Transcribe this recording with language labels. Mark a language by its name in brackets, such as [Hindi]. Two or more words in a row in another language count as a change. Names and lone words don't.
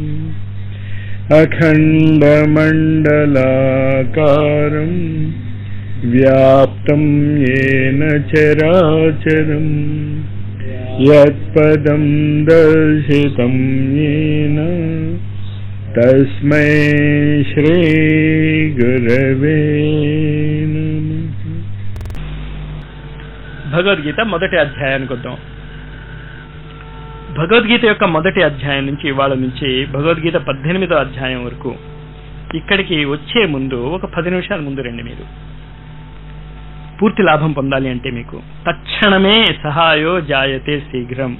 [Sanskrit] अखण्डमण्डलाकारं व्याप्तं येन चराचरं यत्पदं दर्शितं येन तस्मै श्री गुरवे नमः। [Telugu] భగవద్గీత మొదటి అధ్యాయానికి వద్దాం. భగవద్గీత యొక్క మొదటి అధ్యాయం నుంచి ఇవాళ నుంచి భగవద్గీత 18వ అధ్యాయం వరకు ఇక్కడికి వచ్చే ముందు ఒక 10 నిమిషాల ముందు రండి. మీరు పూర్తి లాభం పొందాలి అంటే మీకు తక్షణమే [Sanskrit] సహాయో జాయతే శీఘ్రం.